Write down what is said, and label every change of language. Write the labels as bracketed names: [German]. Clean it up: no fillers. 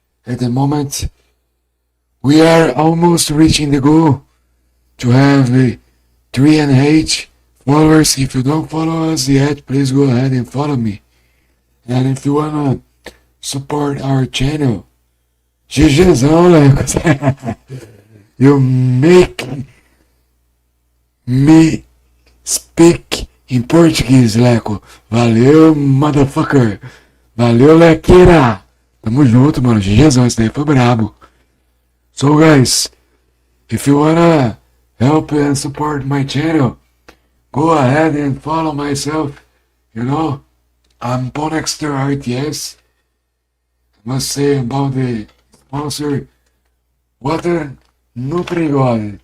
[English] At the moment, we are almost reaching the goal to have 300 followers. If you don't follow us yet, please go ahead and follow me. And if you wanna support our channel, [Portuguese] GGzão, Lecos. [English] You make me speak [Portuguese] em português, [English] Leco. [Portuguese] Valeu, motherfucker. Valeu, Lequeira. Tamo junto, mano. GGzão, esse daí foi brabo. [English] So, guys, if you wanna help and support my channel, go ahead and follow myself. You know, I'm Ponexter RTS. I must say about the sponsor, Water Nutrigod.